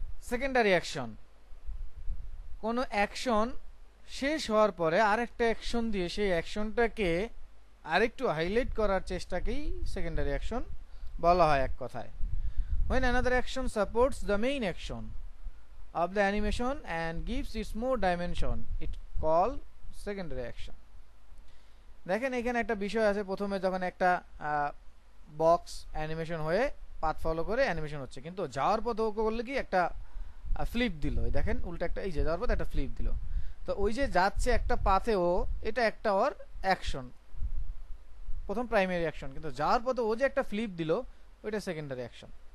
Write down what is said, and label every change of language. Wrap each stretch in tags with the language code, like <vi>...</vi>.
<bn>Secondary action, কোন action শেষ হওয়ার পরে আরেকটা অ্যাকশন দিয়ে সেই অ্যাকশনটাকে আরেকটু হাইলাইট করার চেষ্টাকেই সেকেন্ডারি অ্যাকশন বলা হয় এক কথায়।</bn> <en>when another action supports the main action of the animation and gives it more dimension, it called secondary action.</en> <bn>দেখেন এখানে একটা বিষয় আছে, প্রথমে যখন একটা বক্স অ্যানিমেশন হয়ে পাথ ফলো করে অ্যানিমেশন হচ্ছে, কিন্তু যাওয়ার পথে ওকে বললে কি একটা ফ্লিপ দিল, দেখেন উল্টা একটা, এই যে যাওয়ার পথে একটা ফ্লিপ দিল, তো ওই যে যাচ্ছে একটা পাথে ও, এটা একটা ওর অ্যাকশন, প্রথম প্রাইমারি অ্যাকশন, কিন্তু যাওয়ার পথে ও যে একটা ফ্লিপ দিল ওইটা সেকেন্ডারি অ্যাকশন।</bn>